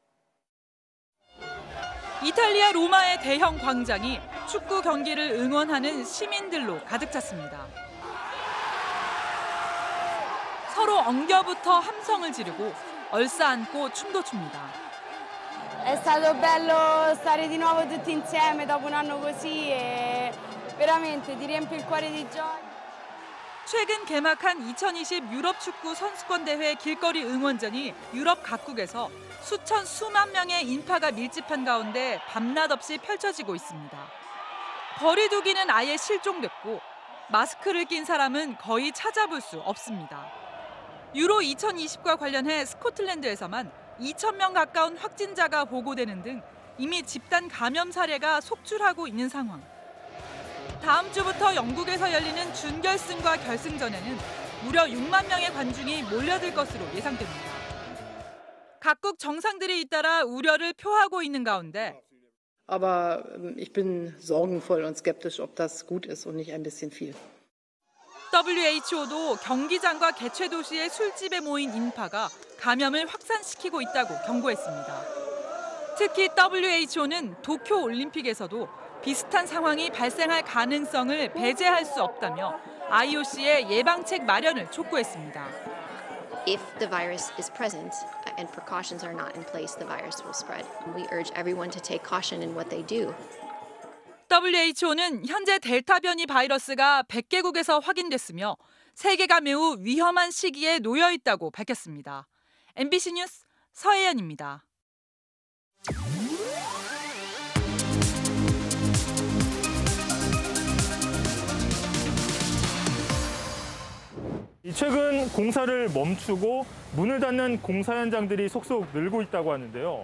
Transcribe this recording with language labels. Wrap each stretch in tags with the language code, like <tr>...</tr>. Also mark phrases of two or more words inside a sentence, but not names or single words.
<ko>이탈리아 로마의 대형 광장이 축구 경기를 응원하는 시민들로 가득 찼습니다. 서로 엉겨붙어 함성을 지르고 얼싸안고 춤도 춥니다.</ko> <it>È stato bello stare di nuovo tutti insieme dopo un anno così e veramente ti riempie il cuore di gioia.</it> <ko>최근 개막한 2020 유럽 축구 선수권 대회 길거리 응원전이 유럽 각국에서 수만 명의 인파가 밀집한 가운데 밤낮 없이 펼쳐지고 있습니다. 거리 두기는 아예 실종됐고 마스크를 낀 사람은 거의 찾아볼 수 없습니다. 유로 2020과 관련해 스코틀랜드에서만 2,000명 가까운 확진자가 보고되는 등 이미 집단 감염 사례가 속출하고 있는 상황. 다음 주부터 영국에서 열리는 준결승과 결승전에는 무려 6만 명의 관중이 몰려들 것으로 예상됩니다. 각국 정상들이 잇따라 우려를 표하고 있는 가운데</ko> <de>Aber ich bin sorgenvoll und skeptisch, ob das gut ist und nicht ein bisschen viel.</de> <ko>WHO도 경기장과 개최 도시의 술집에 모인 인파가 감염을 확산시키고 있다고 경고했습니다. 특히 WHO는 도쿄 올림픽에서도 비슷한 상황이 발생할 가능성을 배제할 수 없다며 IOC의 예방책 마련을 촉구했습니다.</ko> <en>If the virus is present and precautions are not in place, the virus will spread. We urge everyone to take caution in what they do.</en> <ko>WHO는 현재 델타 변이 바이러스가 100개국에서 확인됐으며 세계가 매우 위험한 시기에 놓여 있다고 밝혔습니다. MBC 뉴스 서혜연입니다. 최근 공사를 멈추고 문을 닫는 공사 현장들이 속속 늘고 있다고 하는데요.</ko>